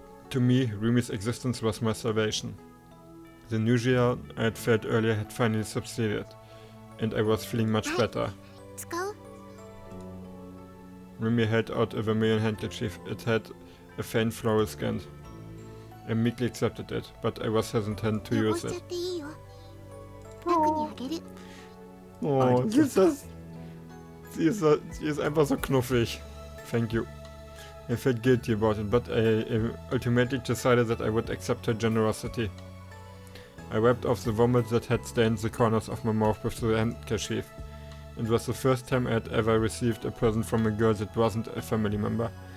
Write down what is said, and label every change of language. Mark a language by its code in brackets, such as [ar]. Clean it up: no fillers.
[en] To me, Rumi's existence was my salvation. The nausea I had felt earlier had finally subsided, and I was feeling much better. Rumi held out a vermilion handkerchief. It had a faint floral scent. I meekly accepted it, but I was hesitant to use it. [de] Oh, sie ist einfach so knuffig. [en] Thank you. I felt guilty about it, but I ultimately decided that I would accept her generosity. I wiped off the vomit that had stained the corners of my mouth with the handkerchief. It was the first time I had ever received a present from a girl that wasn't a family member.